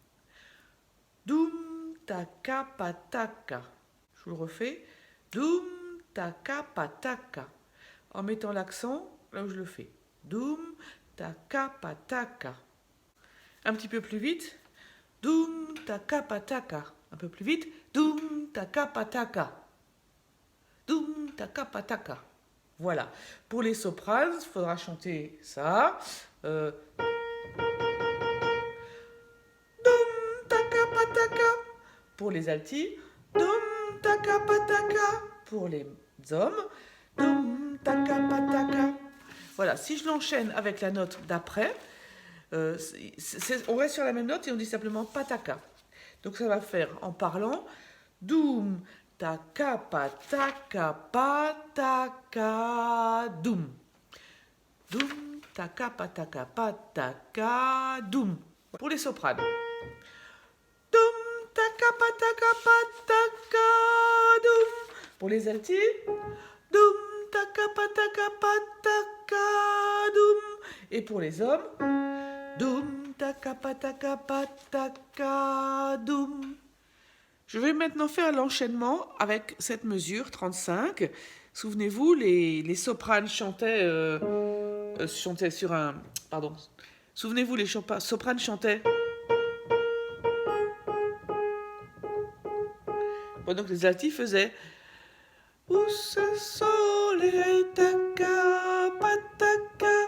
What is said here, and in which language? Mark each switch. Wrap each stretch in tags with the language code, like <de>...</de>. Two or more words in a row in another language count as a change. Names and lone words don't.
<fr>Dum taka pataka. Je vous le refais. Dum taka pataka. En mettant l'accent là où je le fais. Dum taka pataka. Un petit peu plus vite. Dum taka pataka. Un peu plus vite. Dum taka pataka. Dum taka pataka. Voilà. Pour les sopranes, il faudra chanter ça. Dum taka pataka. Pour les altis. Dum taka pataka. Pour les hommes. Dum taka pataka. Voilà. Si je l'enchaîne avec la note d'après, on reste sur la même note et on dit simplement pataka. Donc ça va faire en parlant doum taka pataka pataka doum. Doum taka pataka pataka doum. Pour les sopranes. Doum taka pataka pataka doum. Pour les altis. Doum taka pataka pataka doum. Et pour les hommes. Doum taka pataka pataka doum. Je vais maintenant faire l'enchaînement avec cette mesure 35. Souvenez-vous, les sopranes chantaient sur un... Pardon. Souvenez-vous, les sopranes chantaient pendant que les altis faisaient pataka.</fr>